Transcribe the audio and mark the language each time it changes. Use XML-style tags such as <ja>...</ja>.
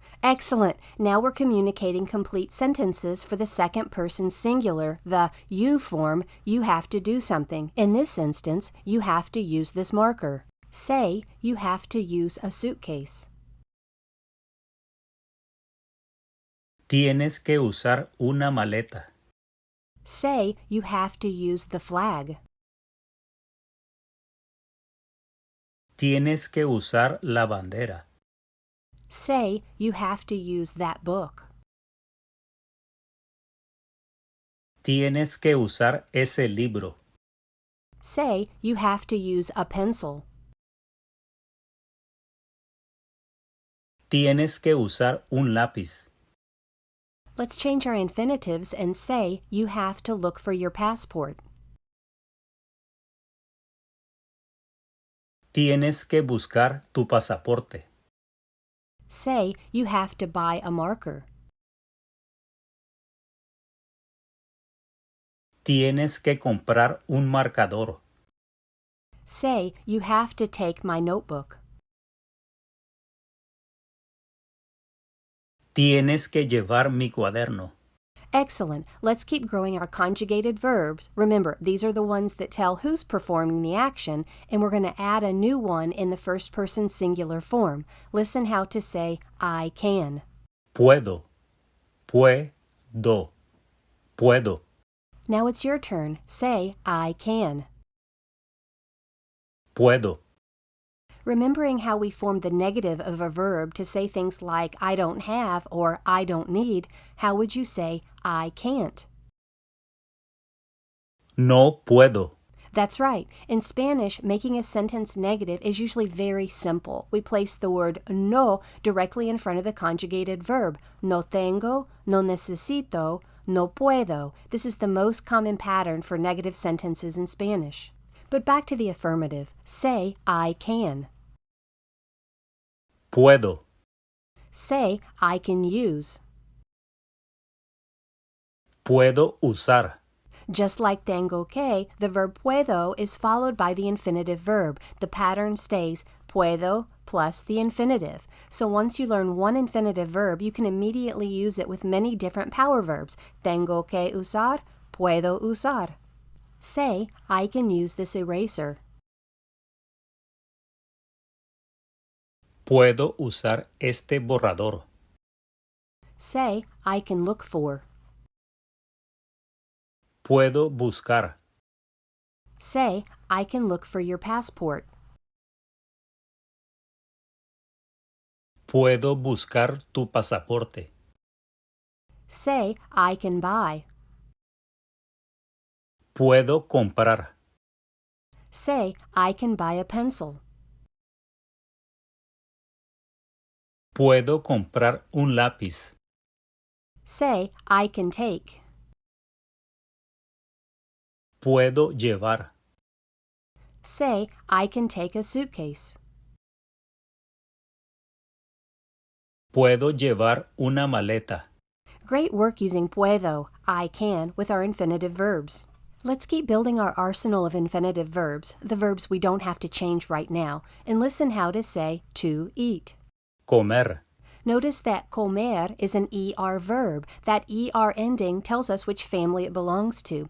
<en>Excellent. Now we're communicating complete sentences for the second person singular, the you form, you have to do something. In this instance, you have to use this marker. Say, you have to use a suitcase.</en> <es>Tienes que usar una maleta.</es> <en>Say, you have to use the flag.</en> <es>Tienes que usar la bandera.</es> <en>Say, you have to use that book.</en> <es>Tienes que usar ese libro.</es> <en>Say, you have to use a pencil.</en> <es>Tienes que usar un lápiz.</es> <en>Let's change our infinitives and say, you have to look for your passport.</en> <es>Tienes que buscar tu pasaporte.</es> <en>Say, you have to buy a marker.</en> <es>Tienes que comprar un marcador.</es> <en>Say, you have to take my notebook.</en> <es>Tienes que llevar mi cuaderno.</es> <en>Excellent. Let's keep growing our conjugated verbs. Remember, these are the ones that tell who's performing the action, and we're going to add a new one in the first person singular form. Listen how to say, I can.</en> <es>Puedo. Puedo. Puedo.</es> <en>Now it's your turn. Say, I can.</en> <es>Puedo.</es> <en>Remembering how we formed the negative of a verb to say things like I don't have or I don't need, how would you say I can't?</en> <es>No puedo.</es> <en>That's right. In Spanish, making a sentence negative is usually very simple. We place the word no directly in front of the conjugated verb.</en> <es>No tengo, no necesito, no puedo.</es> <en>This is the most common pattern for negative sentences in Spanish. But back to the affirmative. Say, I can.</en> <es>Puedo.</es> <en>Say, I can use.</en> <es>Puedo usar.</es> <en>Just like tengo que, the verb puedo is followed by the infinitive verb. The pattern stays puedo plus the infinitive. So once you learn one infinitive verb, you can immediately use it with many different power verbs.</en> <es>Tengo que usar, puedo usar.</es> <en>Say, I can use this eraser.</en> <es>Puedo usar este borrador.</es> <en>Say, I can look for.</en> <es>Puedo buscar.</es> <en>Say, I can look for your passport.</en> <es>Puedo buscar tu pasaporte.</es> <en>Say, I can buy.</en> <es>Puedo comprar.</es> <en>Say, I can buy a pencil.</en> <es>Puedo comprar un lápiz.</es> <en>Say, I can take.</en> <es>Puedo llevar.</es> <en>Say, I can take a suitcase.</en> <es>Puedo llevar una maleta.</es> <en>Great work using puedo, I can, with our infinitive verbs. Let's keep building our arsenal of infinitive verbs, the verbs we don't have to change right now, and listen how to say to eat.</en> <es>Comer.</es> <en>Notice that comer is an ER verb. That ER ending tells us which family it belongs to.</en>